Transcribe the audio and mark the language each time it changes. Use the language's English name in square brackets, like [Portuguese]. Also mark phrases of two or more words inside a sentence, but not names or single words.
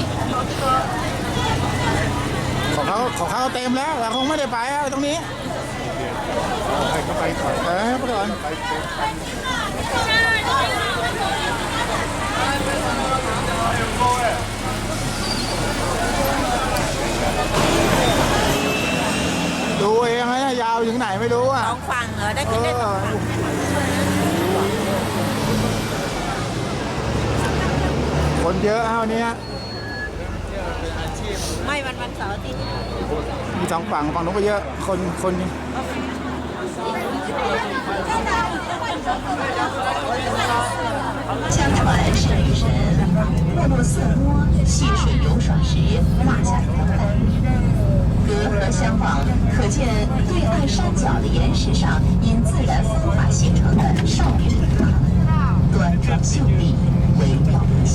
[Thai] ของเขาเต็มแล้วแต่คงไม่ได้ไปตรงนี้ให้เขาไปก่อนให้เขาไปก่อนดูเองนะยาวถึงไหนไม่รู้อ่ะ สองฝั่งเหรอได้กินได้สองฝั่ง คนเยอะเอาเนี้ย ไม่วันเสาร์อาทิตย์ มีสองฝั่งนู้นก็เยอะคน [Chinese] 相传是女神莫诺瑟摩戏水游耍时画下的雕刻，隔河相望，可见对岸山脚的岩石上因自然风化形成的少女礼塔，端庄秀丽，惟妙惟肖。